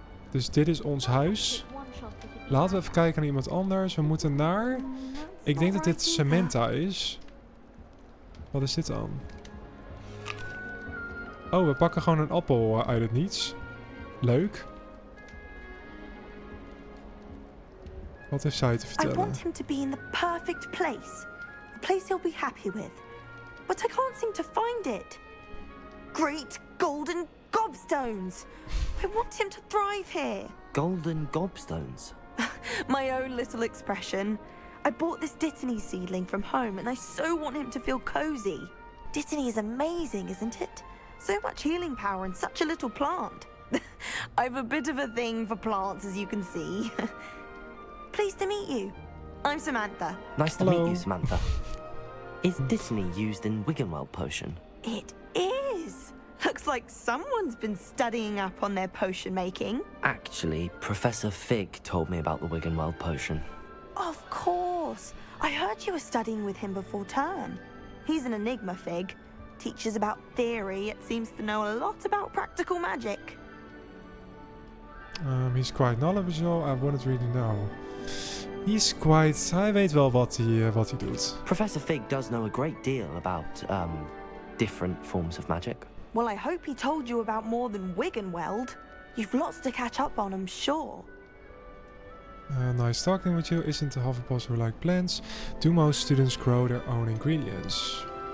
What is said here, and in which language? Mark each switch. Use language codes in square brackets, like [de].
[nl] Dus dit is ons huis. Laten we even kijken naar iemand anders. We moeten naar... Ik denk dat dit Samantha is. Wat is dit dan? Oh, we pakken gewoon een appel uit het niets. Leuk. Wat heeft zij te vertellen? [en] I want him to be in the perfect place. A place he'll be happy with. But I can't seem to find it. Great golden gobstones! I want him to thrive here. Golden gobstones? My own little expression. I bought this Dittany seedling from home and I so want him to feel cozy. Dittany is amazing, isn't it? So much healing power in such a little plant. I've a bit of a thing for plants, as you can see. Pleased to meet you. I'm Samantha. Nice to meet you, Samantha. Is Dittany used in Wiggenweld potion? It is. Looks like someone's been studying up on their potion making. Actually, Professor Fig told me about the Wiggenweld potion. Of course. I heard you were studying with him before term. He's an enigma, Fig. Teaches about theory, yet seems to know a lot about practical magic. He's quite knowledgeable. I wouldn't really know. [nl] Hij weet wel wat hij doet. [en] Professor Fig does know a great deal about, different forms of magic. Well, I hope he told you about more than Wiggenweld. You've lots to catch up on, I'm sure. Nice talking with you. Isn't the Hufflepuff who like plants? Do most students grow their own ingredients?